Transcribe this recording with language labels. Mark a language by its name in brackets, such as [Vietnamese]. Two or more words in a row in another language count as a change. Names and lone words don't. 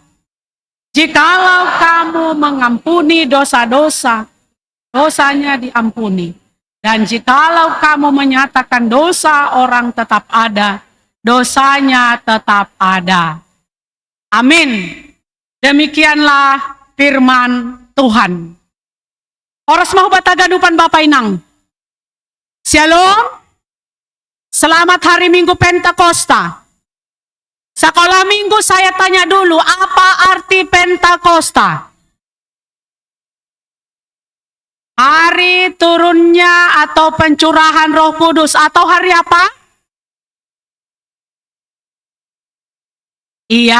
[Indonesian] Jikalau kamu mengampuni dosa-dosa, dosanya diampuni. Dan jikalau kamu menyatakan dosa orang tetap ada, dosanya tetap ada." Amin. Demikianlah firman Tuhan. [Batak Simalungun] Oras mahubat haganupan Bapak Inang. [Indonesian] Shalom. Selamat hari Minggu Pentakosta. Sekolah minggu saya tanya dulu, apa arti Pentakosta? Hari turunnya atau pencurahan Roh Kudus, atau hari apa? Iya.